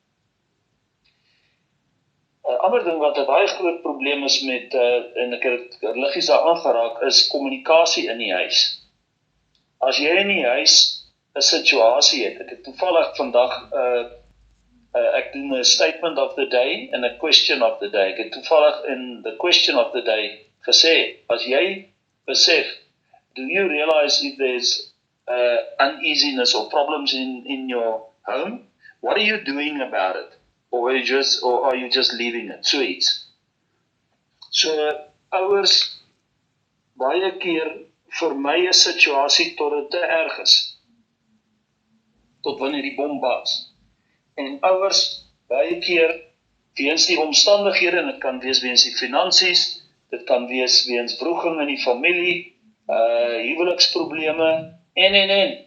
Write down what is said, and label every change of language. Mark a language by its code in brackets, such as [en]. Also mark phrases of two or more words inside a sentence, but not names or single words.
[af] 'n Ander ding wat 'n baie groot probleem is met, en ek het liggies daar aangeraak, is kommunikasie in die huis. As jy in die huis 'n situasie het, ek het toevallig vandag, ek doen 'n [en] statement of the day [af] en 'n [en] question of the day. [af] Ek het toevallig in [en] the question of the day [af] gesê, as jy besef, [en] do you realize if there's uneasiness or problems in your home? What are you doing about it? Or are you just leaving it? [af] So iets. So ouers baie keer vermy 'n situasie tot dit te erg is, tot wanneer die bom bars. En ouers baie keer weens die omstandighede, en dit kan wees weens die finansies, dit kan wees weens wroging in die familie, huweliksprobleme, en.